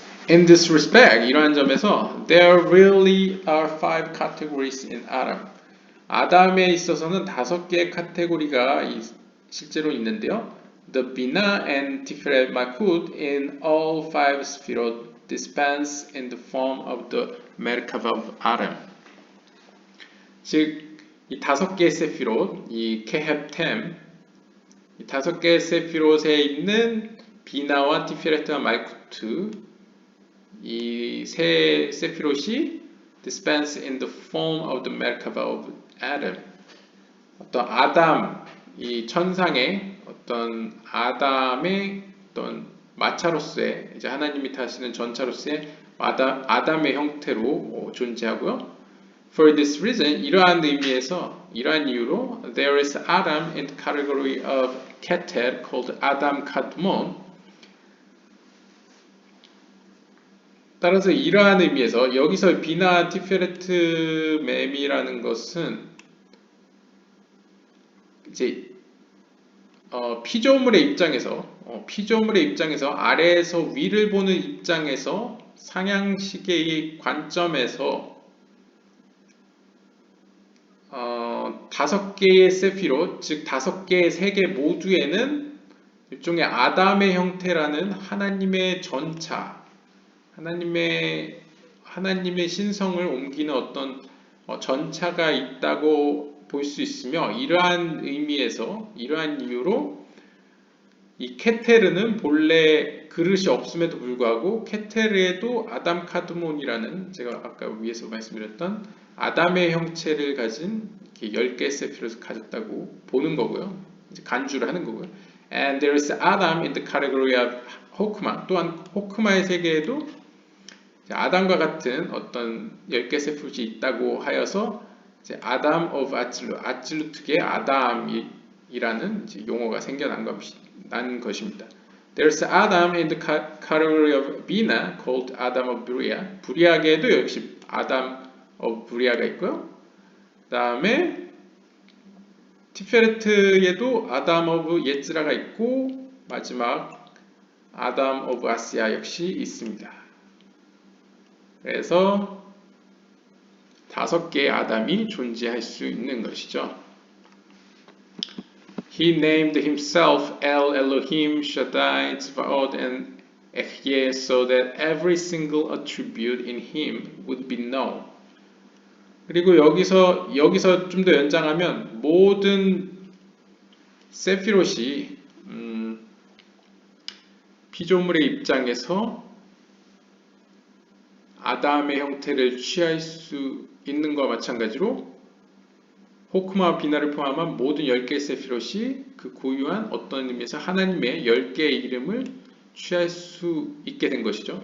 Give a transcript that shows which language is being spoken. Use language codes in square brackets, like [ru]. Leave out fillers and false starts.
[en] In this respect, [ko] 이러한 점에서 [en] there really are 5 categories in Adam. [ko] 아담에 있어서는 5개의 카테고리가 실제로 있는데요. [en] The Bina and Tiferet Malkut in all 5 Sphirot dispense in the form of the Merkava of Adam. [ko] 즉, 이 5개의 세피롯, 이 케헵템, 이 5개의 세피롯에 있는 비나와 티페레트와 말쿠트, 이 세 세피롯이 [en] dispense in the form of the Merkava of Adam. [ko] 어떤 아담, 이 천상의 어떤 아담의 어떤 마차로서의, 이제 하나님이 타시는 전차로서의 아담의 형태로 존재하고요. [en] For this reason, [ko] 이러한 의미에서, 이러한 이유로 [en] there is Adam in the category of Keter called Adam Kadmon. [ko] 따라서 이러한 의미에서 여기서 비나 티페레트 맴이라는 것은 이제 피조물의 입장에서 아래에서 위를 보는 입장에서 상향식의 관점에서 5개의 세피롯, 즉 5개의 세계 모두에는 일종의 아담의 형태라는 하나님의 전차, 하나님의 신성을 옮기는 어떤 전차가 있다고 볼 수 있으며 이러한 의미에서 이러한 이유로 이 케테르는 본래 그릇이 없음에도 불구하고 케테르에도 아담 카드몬이라는 제가 아까 위에서 말씀드렸던 아담의 형체를 가진 10개의 세피롯을 가졌다고 보는 거고요. 이제 간주를 하는 거고요. [en] And there is Adam in the category of 호크마. [ko] 또한 호크마의 세계에도 아담과 같은 어떤 10개 세피롯이 있다고 하여서 이제 아담 of 아찔루, 아찔루 특유의 아담이라는 이제 용어가 생겨난 것입니다. [en] There's Adam in the category of Bina called Adam of Buriah. [ko] 부리아계에도 역시 Adam of Buriah가 있고요. 그 다음에 티페레트에도 Adam of 예즈라가 있고 마지막 Adam of 아시아 역시 있습니다. 그래서 5개의 아담이 존재할 수 있는 것이죠. [en] He named himself El Elohim Shaddai Tzvaot and Ehyeh so that every single attribute in him would be known. [ko] 그리고 여기서 좀 더 연장하면 모든 세피롯이 피조물의 입장에서 아담의 형태를 취할 수 있는 것과 마찬가지로 호크마와 비나를 포함한 모든 10개의 세피롯이 그 고유한 어떤 의미에서 하나님의 10개의 이름을 취할 수 있게 된 것이죠.